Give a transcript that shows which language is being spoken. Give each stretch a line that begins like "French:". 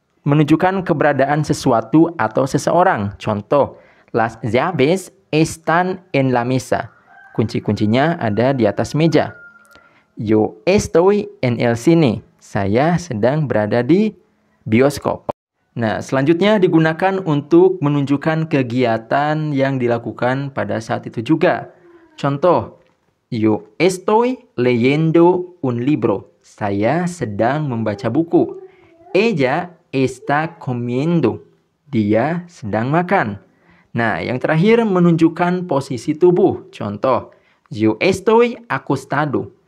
Indonesian: Menunjukkan keberadaan sesuatu atau seseorang.
Spanish: Contoh, las llaves están en la mesa.
Indonesian: Kunci-kuncinya ada di atas meja.
Spanish: Yo estoy en el cine.
Indonesian: Saya sedang berada di bioskop. Nah, selanjutnya digunakan untuk menunjukkan kegiatan yang dilakukan pada saat itu juga.
Spanish: Contoh, yo estoy leyendo un libro.
Indonesian: Saya sedang membaca buku.
Spanish: Ella está comiendo.
Indonesian: Dia sedang makan. Nah, yang terakhir menunjukkan posisi tubuh.
Spanish: Contoh, yo estoy acostado.